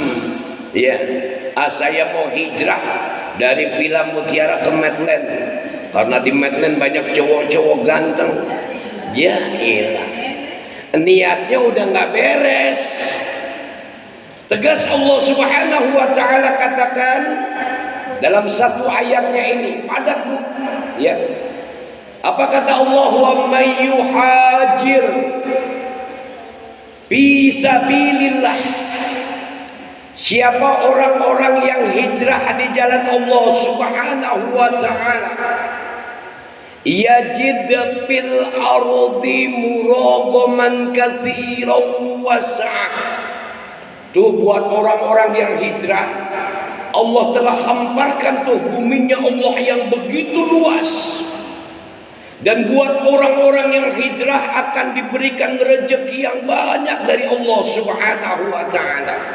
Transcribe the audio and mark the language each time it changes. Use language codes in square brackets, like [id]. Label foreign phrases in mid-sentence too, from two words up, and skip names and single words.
[id] Ya, saya mau hijrah dari Villa Mutiara ke Medland karena di Medland banyak cowok-cowok ganteng. [ar] يا إله, [id] niatnya udah nggak beres. Tegas Allah [ar] سبحانه وتعالى [id] katakan dalam satu ayatnya ini, padat Bu. Ya. Apa kata Allah? [ar] ومن يهاجر في سبيل الله. [id] Siapa orang-orang yang hijrah di jalan Allah [ar] سبحانه وتعالى, يجد في الأرض مراغما كثيرا وسعة. [id] Tuh buat orang-orang yang hijrah, Allah telah hamparkan tuh buminya Allah yang begitu luas. Dan buat orang-orang yang hijrah akan diberikan rezeki yang banyak dari Allah [ar] سبحانه وتعالى.